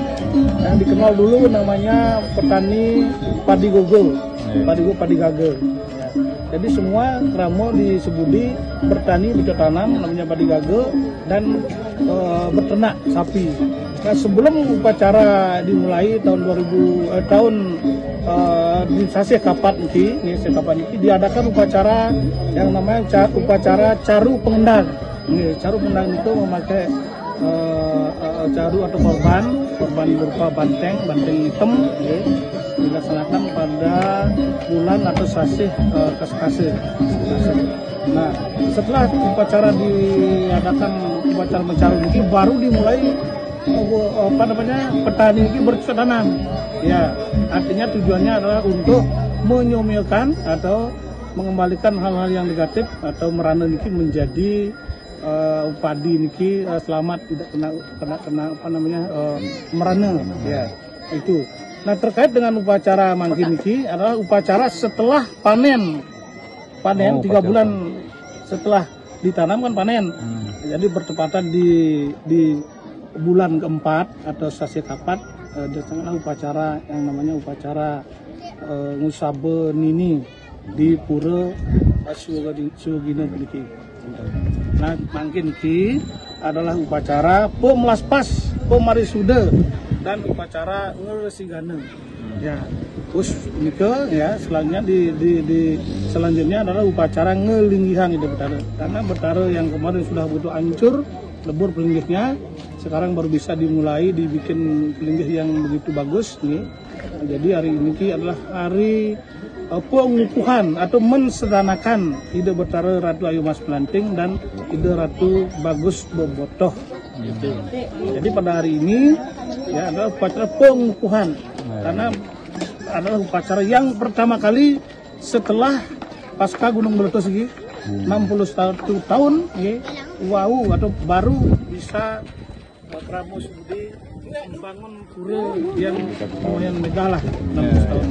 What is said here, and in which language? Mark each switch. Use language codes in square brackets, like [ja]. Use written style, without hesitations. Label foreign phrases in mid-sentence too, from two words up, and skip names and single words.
[id] Yang dikenal dulu namanya petani padi gogo, padi gage. Ya. Jadi semua ramu di Sebudi bertani, bercocok tanam, namanya padi gage, dan berternak sapi. Nah, sebelum upacara dimulai tahun di sasih kapat ini diadakan upacara yang namanya upacara caru pengendang. Caru pengendang itu memakai caru atau korban berupa banteng hitam, dilaksanakan pada bulan atau sasih kase. Nah, setelah upacara diadakan upacara mencaru ini baru dimulai petani ini bercocok tanam. Ya, artinya tujuannya adalah untuk menyomilkan atau mengembalikan hal-hal yang negatif atau merana niki menjadi padi niki selamat, tidak kena merana. Ya, itu. Nah, terkait dengan upacara [ban] mangkin niki [id] adalah upacara setelah panen. 3 bulan setelah ditanam kan panen. Jadi bertepatan di bulan keempat atau sasih kapat dilaksanakan upacara yang namanya upacara ngusabe nini di Pura Swagina niki. Nah, [ban] mangkin niki [id] adalah upacara pemelaspas, pemarisuda, dan upacara ngeresigana. Ya, terus nika ya selanjutnya adalah upacara ngelinggihan itu betara. Karena betara yang kemarin sudah butuh hancur lebur pelinggihnya, sekarang baru bisa dimulai dibikin pelinggih yang begitu bagus nih. Nah, jadi hari ini adalah hari pengukuhan atau mensederhanakan Ida Betara Ratu Ayu Mas Melanting dan Ida Ratu Bagus Bebotoh. Gitu. Jadi pada hari ini ya adalah upacara pengukuhan karena adalah upacara yang pertama kali setelah pasca Gunung Meletus ini 61 tahun, wow, atau baru bisa Pramu Sebudi membangun pura yang lumayan megah lah 16 tahun.